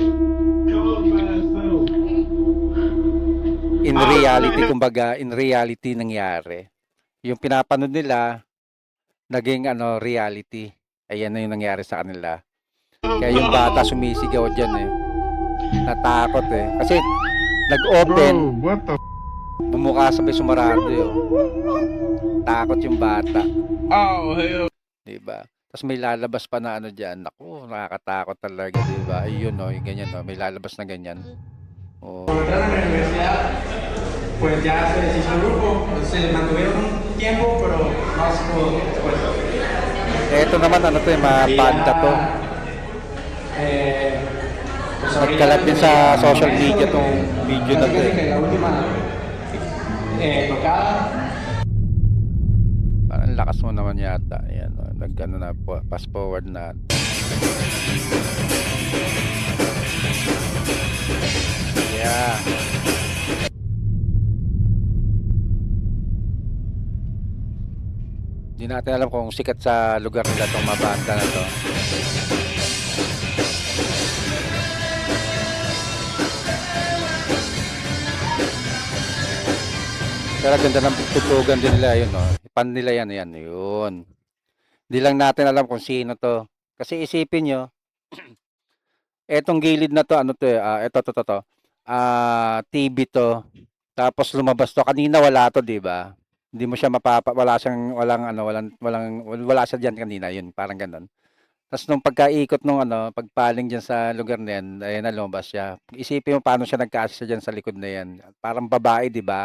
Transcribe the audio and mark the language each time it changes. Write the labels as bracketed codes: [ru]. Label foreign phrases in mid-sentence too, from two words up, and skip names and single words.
[en] In reality nangyari. [tl] Yung pinapanood nila naging reality. Ayan na yung nangyari sa kanila. Kaya yung bata sumisigaw diyan eh. Natakot eh. Kasi nag-open, [en] what the? [tl] bumuka sabay sumarado yun. Takot yung bata. [en] Oh, hell. [tl] Diba? Tapos may lalabas pa na dyan. Naku, nakakatakot talaga, diba? Ayun, no, yung ganyan, no? May lalabas na ganyan. Oh. [es] Cuando entraron a la universidad, pues ya se deshizo el grupo, se mantuvieron un tiempo, pero no se pudo después. [tl] Eto naman, mga banda to. Pues Nagkalat din sa [en] social media [tl] tong video na to. [es] La última tocada. [tl] Parang lakas mo naman yata. Ayan, no? Na, [en] fast forward [tl] na. Yeah. Hindi natin alam kung sikat sa lugar nila itong mabanda na to. Pero ganda ng tutugan din nila, yun, no? Pan nila yan, yun. Hindi lang natin alam kung sino to. Kasi isipin nyo, etong gilid na to, to. TV to. Tapos lumabas to. Kanina wala to, di ba? Hindi mo siya wala siyang, wala siya dyan kanina, yun, parang ganun. Tapos nung pagkaikot nung pagpaling dyan sa lugar na yan, ayun na lumabas siya. Isipin mo paano siya nagkasya dyan sa likod na yan. Parang babae, di ba?